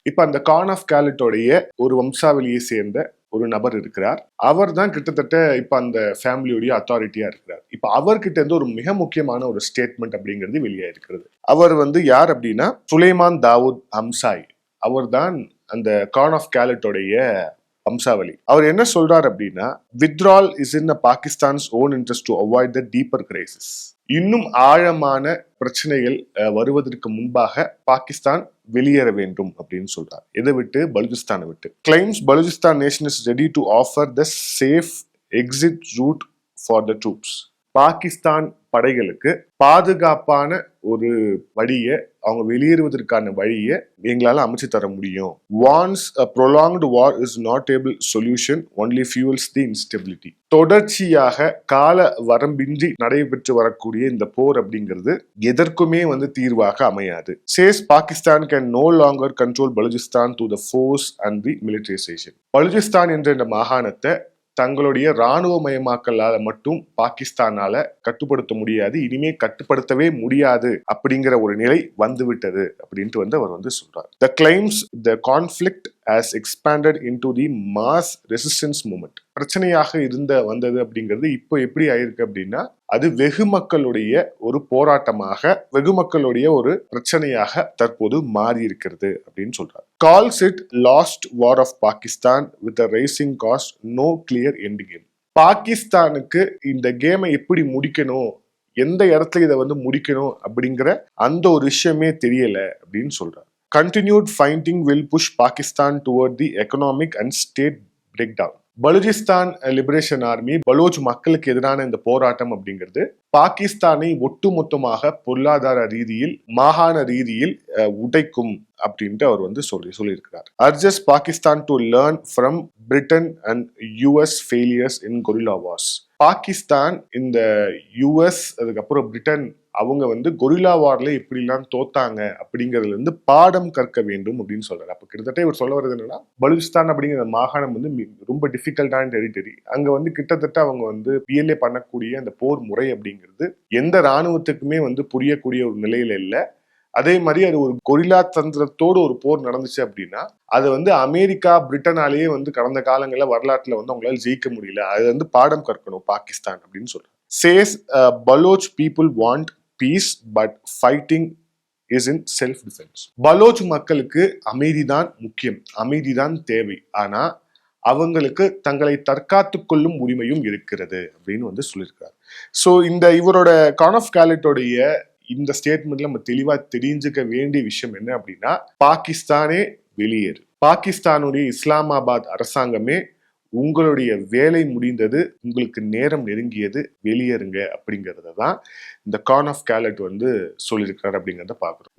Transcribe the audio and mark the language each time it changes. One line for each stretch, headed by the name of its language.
Tamil: இப்ப அந்த கான் ஆஃப் கேலட்டோடைய ஒரு வம்சாவளியை சேர்ந்த ஒரு நபர் இருக்கிறார். அவர் தான் கிட்டத்தட்ட இப்ப அந்த ஃபேமிலியோடைய அத்தாரிட்டியா இருக்கிறார். இப்ப அவர்கிட்ட இருந்து ஒரு மிக முக்கியமான ஒரு ஸ்டேட்மெண்ட் அப்படிங்கிறது வெளியாயிருக்கிறது. அவர் வந்து யார் அப்படின்னா, சுலைமான் தாவூத் ஹம்சாய். அவர் தான் அந்த கான் ஆஃப் கேலட்டோடைய வம்சாவளி. அவர் என்ன சொல்றார் அப்படின்னா,
English: withdrawal is in Pakistan's own interest to avoid the deeper crisis.
Tamil: இன்னும் ஆழமான பிரச்சனைகள் வருவதற்கு முன்பாக பாகிஸ்தான் வெளியேற வேண்டும் அப்படின்னு சொல்றார். எதை விட்டு? பலுச்சிஸ்தானை விட்டு.
English: Claims Balochistan nation is ready to offer the safe exit route for the troops.
Tamil: Pakistan படைகளுக்கு பாதுகாப்பான ஒரு வழியை, அவங்க வெளியேறுவதற்கான வழியை எங்களால அமைச்சு தர முடியும்.
English: Once a prolonged war is not able solution only fuels the instability.
Tamil: தொடர்ச்சியாக கால வரம்பின்றி நடைபெற்று வரக்கூடிய இந்த போர் அப்படிங்கிறது எதற்குமே வந்து தீர்வாக அமையாது.
English: Says Pakistan can no longer control Balochistan through the force and the militarization.
Tamil: Baluchistan என்ற இந்த மாகாணத்தை தங்களுடைய இராணுவமயமாக்கலால மட்டும் பாகிஸ்தானால கட்டுப்படுத்த முடியாது, இனிமே கட்டுப்படுத்தவே முடியாது அப்படிங்கிற ஒரு நிலை வந்துவிட்டது அப்படின்ட்டு அவர் சொல்றார்.
English: The claims the conflict has expanded into the mass resistance movement.
Tamil: பிரச்சனையாக வந்தது அப்படிங்கிறது இப்போ எப்படி ஆயிருக்கு அப்படின்னா, அது வெகு மக்களுடைய ஒரு போராட்டமாக, வெகு மக்களுடைய ஒரு பிரச்சனையாக தற்போது மாறி இருக்கிறது அப்படின்னு சொல்றாரு.
English: Calls it lost war of Pakistan with a rising cost, no clear end game.
Tamil: பாகிஸ்தானுக்கு இந்த கேமை எப்படி முடிக்கணும், எந்த இடத்துல இதை முடிக்கணும் அப்படிங்கிற அந்த ஒரு விஷயமே தெரியல அப்படின்னு சொல்றாரு.
English: Continued fighting will push Pakistan toward the economic and state breakdown.
Tamil: Baluchistan liberation army, Baloch மக்களுக்கு எதிரான இந்த போராட்டம் அப்படிங்கிறது பாகிஸ்தானை ஒட்டுமொத்தமாக பொருளாதார ரீதியில், மாகாண ரீதியில் உடைக்கும் அப்படின்ட்டு அவர் சொல்லியிருக்கிறார்.
English: Urges Pakistan to learn from Britain and US failures in guerrilla wars.
Tamil: Pakistan இந்த US அதுக்கப்புறம் பிரிட்டன் அவங்க கொரில்லா வார்ல எப்படிலாம் தோத்தாங்க அப்படிங்கறதுல இருந்து பாடம் கற்க வேண்டும் அப்படின்னு சொல்றாரு. அப்ப கிட்டத்தட்ட இவர் சொல்ல வர்றது என்னன்னா, பலுச்சிஸ்தான் அப்படிங்கிற மாகாணம் ரொம்ப டிஃபிகல்ட்டான டெரிட்டரி. அங்க கிட்டத்தட்ட அவங்க பிஎல்ஏ பண்ணக்கூடிய அந்த போர் முறை அப்படிங்கிறது எந்த இராணுவத்துக்குமே புரியக்கூடிய ஒரு நிலையில இல்லை. அதே மாதிரி அது ஒரு கொரில்லா தந்திரத்தோடு ஒரு போர் நடந்துச்சு அப்படின்னா அது அமெரிக்கா, பிரிட்டனாலேயே கடந்த காலங்களில் வரலாற்றுல அவங்களால ஜெயிக்க முடியல. அது பாடம் கற்கணும் பாகிஸ்தான் அப்படின்னு சொல்றாரு.
English: Says Baloch people want peace but fighting is in self defense.
Tamil: Baloch மக்களுக்கு அமைதிதான் முக்கியம், அமைதிதான் தேவை, ஆனா அவங்களுக்கு தங்களை தற்காத்து கொள்ளும் உரிமையும் இருக்கிறது அப்படின்னு சொல்லியிருக்காரு. ஸோ இவரோட கான் ஆஃப் கேலட்டோடைய இந்த ஸ்டேட்மெண்ட்ல நம்ம தெளிவா தெரிஞ்சுக்க வேண்டிய விஷயம் என்ன அப்படின்னா, பாகிஸ்தானே வெளியேறு, பாகிஸ்தானுடைய இஸ்லாமாபாத் அரசாங்கமே உங்களுடைய வேலை முடிந்தது, உங்களுக்கு நேரம் நெருங்கியது, வெளியேறுங்க அப்படிங்கறத தான் இந்த கான் ஆஃப் கேலட் சொல்லியிருக்காரு அப்படிங்கிறத பாக்குறோம்.